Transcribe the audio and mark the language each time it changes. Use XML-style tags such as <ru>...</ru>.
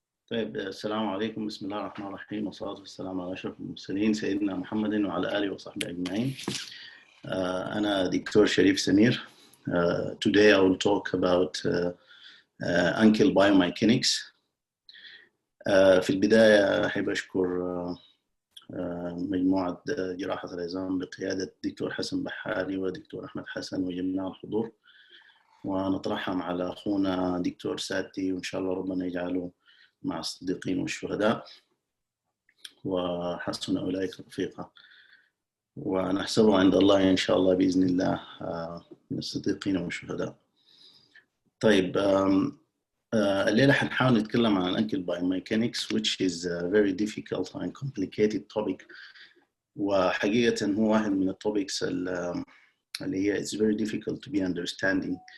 <ar>طيب السلام عليكم، بسم الله الرحمن الرحيم، والصلاة والسلام على أشرف المرسلين سيدنا محمد وعلى آله وصحبه أجمعين. أنا دكتور شريف سمير.</ar> <en>Today I will talk about ankle biomechanics.</en> <ar>في البداية أحب أشكر مجموعة جراحة العظام بقيادة دكتور حسن بحاري ودكتور أحمد حسن وجميع الحضور، ونترحم على أخونا دكتور ساتي، وإن شاء الله ربنا يجعله مع الصديقين والشهداء وحسن أولئك رفيقا، ونحسبه عند الله إن شاء الله بإذن الله من الصديقين والشهداء. طيب الليلة حنحاول نتكلم عن</ar> <en>ankle biomechanics which is a very difficult and complicated topic،</en> <ar>وحقيقة هو واحد من التوبكس اللي هي</ar> <en>it's very difficult to be understanding.</en>